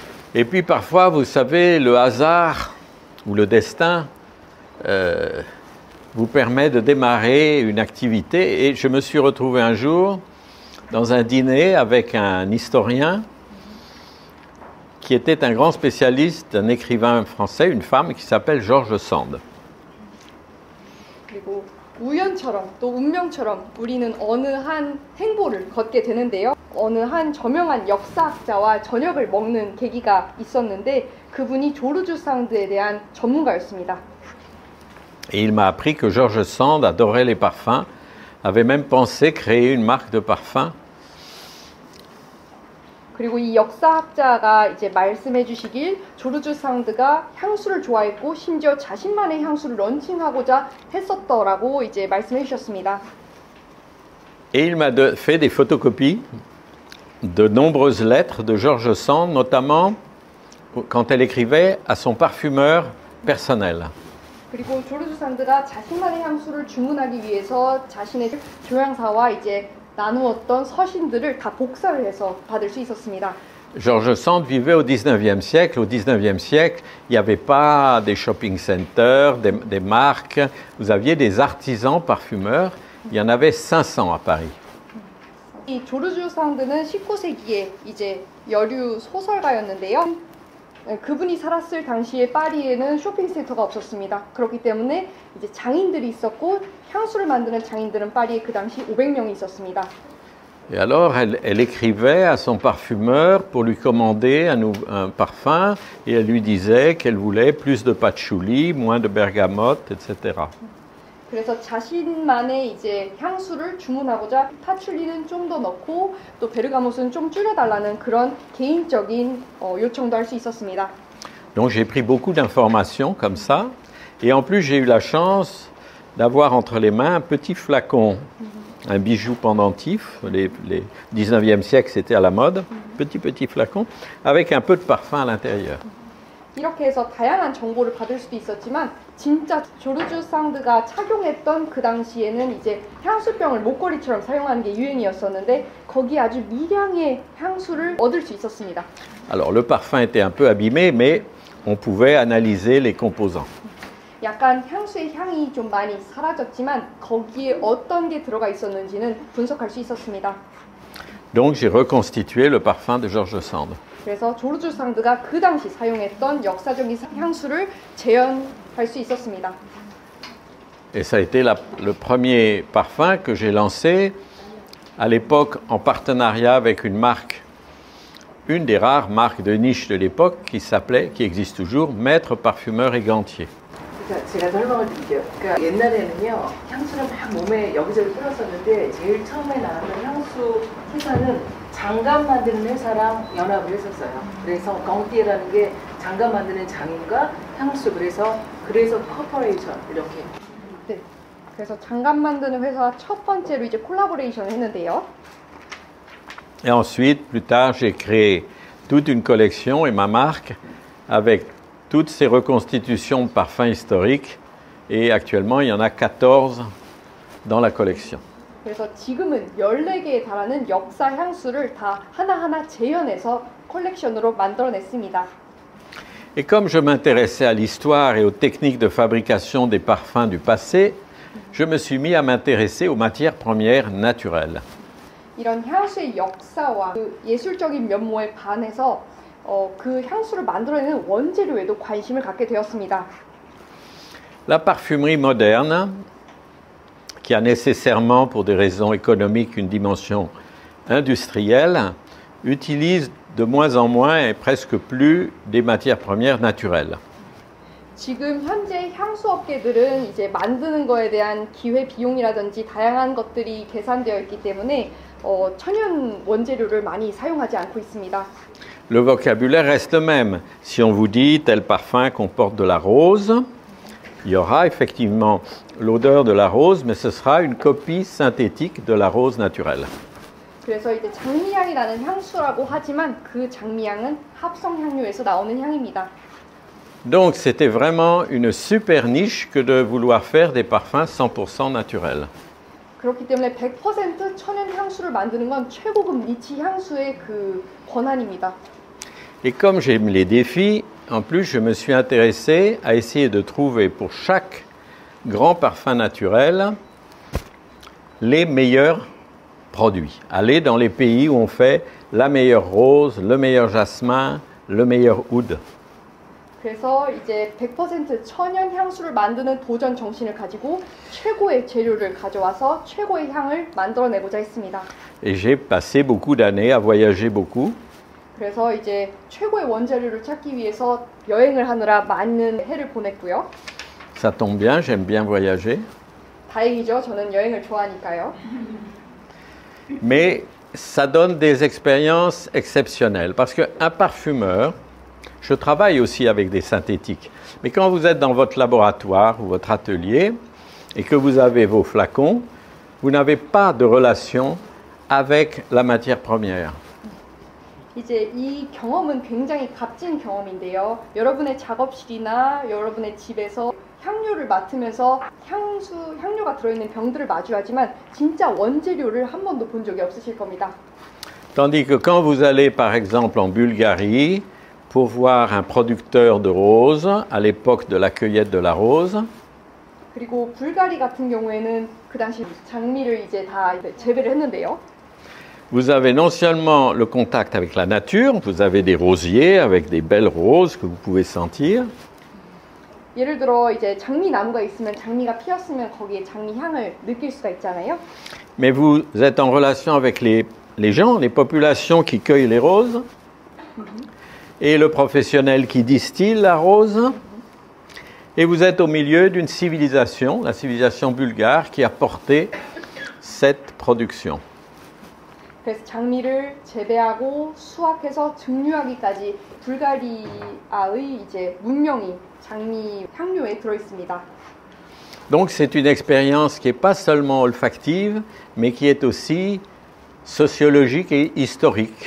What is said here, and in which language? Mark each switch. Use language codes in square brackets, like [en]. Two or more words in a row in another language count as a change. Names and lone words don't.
[fr] Et puis parfois, vous savez, le hasard ou le destin vous permet de démarrer une activité. Et je me suis retrouvé un jour dans un dîner avec un historien qui était un grand spécialiste, un écrivain français, une femme qui s'appelle George Sand. [ko] 그리고 우연처럼 또 운명처럼 우리는 어느 한 행보를 걷게 되는데요. 어느 한 저명한 역사학자와 저녁을 먹는 계기가 있었는데 그분이 조르주 상드에 대한 전문가였습니다. [fr] Et il m'a appris que George Sand adorait les parfums, avait même pensé créer une marque de parfum. [ko] 그리고 이 역사학자가 이제 말씀해 주시길 조르주 상드가 향수를 좋아했고 심지어 자신만의 향수를 런칭하고자 했었더라고 이제 말씀해 주셨습니다. [fr] Et il m'a fait des photocopies de nombreuses lettres de George Sand, notamment quand elle écrivait à son parfumeur personnel. [ko] 그리고 조르주 상드가 자신만의 향수를 주문하기 위해서 자신의 조향사와 이제 나누었던 서신들을 다 복사를 해서 받을 수 있었습니다. [fr] George Sand vivait au 19e siècle. Au 19e siècle, il n'y avait pas des [en] shopping centers, [fr] des marques. Vous aviez des artisans parfumeurs. Il y en avait 500 à Paris. [ko] 이 조르주 상드는 19세기에 이제 여류 소설가였는데요. 그분이 살았을 당시에 파리에는 쇼핑센터가 없었습니다. 그렇기 때문에 이제 장인들이 있었고 향수를 만드는 장인들은 파리에 그 당시 500명이 있었습니다. [fr] Et alors, elle écrivait à son parfumeur pour lui commander un parfum et elle lui disait qu'elle voulait plus de patchouli, moins de bergamote, etc. [ko] 그래서 자신만의 이제 향수를 주문하고자 파출리는 좀 더 넣고 또 베르가못은 좀 줄여달라는 그런 개인적인 요청도 할 수 있었습니다. [fr] Donc j'ai pris beaucoup d'informations comme ça et en plus j'ai eu la chance d'avoir entre les mains un petit flacon, un bijou pendentif, les 19e siècle c'était à la mode, petit flacon avec un peu de parfum à l'intérieur. [ko] 이렇게 해서 다양한 정보를 받을 수도 있었지만 진짜 조르주 상드가 착용했던 그 당시에는 이제 향수병을 목걸이처럼 사용하는 게 유행이었었는데 거기에 아주 미량의 향수를 얻을 수 있었습니다. [fr] Alors le parfum était un peu abîmé mais on pouvait analyser les composants. [ko] 약간 향수의 향이 좀 많이 사라졌지만 거기에 어떤 게 들어가 있었는지는 분석할 수 있었습니다. [fr] Donc j'ai reconstitué le parfum de George Sand. [ko] 그래서 조르주 상드가 그 당시 사용했던 역사적인 향수를 재현할 수 있었습니다. [fr] Et ça a été le premier parfum que j'ai lancé à l'époque en partenariat avec une marque, une des rares marques de niche de l'époque qui existe toujours, Maître Parfumeur et Gantier. [ko] 제가 설명을 드릴게요. 그러니까 옛날에는요 향수를 막 몸에 여기저기 뿌렸었는데 제일 처음에 나왔던 향수 회사는 장갑 만드는 회사랑 연합을 했었어요. 그래서 강띠에라는 게 장갑 만드는 장인과 향수 그래서 커퍼레이션 이렇게. 네. 그래서 장갑 만드는 회사와 첫 번째로 이제 콜라보레이션을 했는데요. [fr] Et ensuite, plus tard, j'ai créé toute une collection et ma marque avec toutes ces reconstitutions de parfums historiques et actuellement il y en a 14 dans la collection. [ko] 그래서 지금은 14개에 달하는 역사 향수를 다 하나하나 재현해서 컬렉션으로 만들어냈습니다. [fr] Et comme je m'intéressais à l'histoire et aux techniques de fabrication des parfums du passé, je me suis mis à m'intéresser aux matières premières naturelles. [ko] 이런 향수의 역사와 그 예술적인 면모에 반해서 그 향수를 만들어내는 원재료에도 관심을 갖게 되었습니다. [fr] La parfumerie moderne, qui a nécessairement pour des raisons économiques une dimension industrielle, utilise de moins en moins et presque plus des matières premières naturelles. [ko] 지금 현재 향수 업계들은 이제 만드는 거에 대한 기회 비용이라든지 다양한 것들이 계산되어 있기 때문에 천연 원재료를 많이 사용하지 않고 있습니다. [fr] Le vocabulaire reste le même. Si on vous dit tel parfum comporte de la rose, il y aura effectivement l'odeur de la rose, mais ce sera une copie synthétique de la rose naturelle. [ko] 그래서 이제 장미향이 나는 향수라고 하지만 그 장미향은 합성 향료에서 나오는 향입니다. [fr] Donc c'était vraiment une super niche que de vouloir faire des parfums 100% naturels. [ko] 그렇기 때문에 100% 천연 향수를 만드는 건 최고급 니치 향수의 그 권한입니다. [fr] Et comme j'aime les défis, en plus, je me suis intéressé à essayer de trouver pour chaque grand parfum naturel les meilleurs produits. Aller dans les pays où on fait la meilleure rose, le meilleur jasmin, le meilleur oud. [ko] 그래서 이제 100% 천연 향수를 만드는 도전 정신을 가지고 최고의 재료를 가져와서 최고의 향을 만들어내고자 했습니다. [fr] Et j'ai passé beaucoup d'années à voyager beaucoup. [ko] 그래서 이제 최고의 원재료를 찾기 위해서 여행을 하느라 많은 해를 보냈고요. [fr] Ça tombe bien, j'aime bien voyager. [ko] 다행이죠. 저는 여행을 좋아하니까요. [fr] Mais ça donne des expériences exceptionnelles. Parce qu'un parfumeur, je travaille aussi avec des synthétiques. Mais quand vous êtes dans votre laboratoire ou votre atelier et que vous avez vos flacons, vous n'avez pas de relation avec la matière première. [ko] 이제 이 경험은 굉장히 값진 경험인데요. 여러분의 작업실이나 여러분의 집에서 향료를 맡으면서 향료가 들어있는 병들을 마주하지만 진짜 원재료를 한 번도 본 적이 없으실 겁니다. [fr] Tandis que quand vous allez par exemple en Bulgarie pour voir un producteur de roses à l'époque de la cueillette de la rose, [ko] 그리고 불가리 같은 경우에는 그 당시 장미를 이제 다 재배를 했는데요. [fr] vous avez non seulement le contact avec la nature, vous avez des rosiers avec des belles roses que vous pouvez sentir. [ko] 예를 들어 이제 장미 나무가 있으면 장미가 피었으면 거기에 장미 향을 느낄 수가 있잖아요. [fr] Mais vous êtes en relation avec les gens, les populations qui cueillent les roses, et le professionnel qui distille la rose. Et vous êtes au milieu d'une civilisation, la civilisation bulgare, qui a porté cette production. [ko] 그래서 장미를 재배하고 수확해서 증류하기까지 불가리아의 이제 문명이 장미 향료에 들어 있습니다. [fr] Donc c'est une expérience qui n'est pas seulement olfactive, mais qui est aussi sociologique et historique.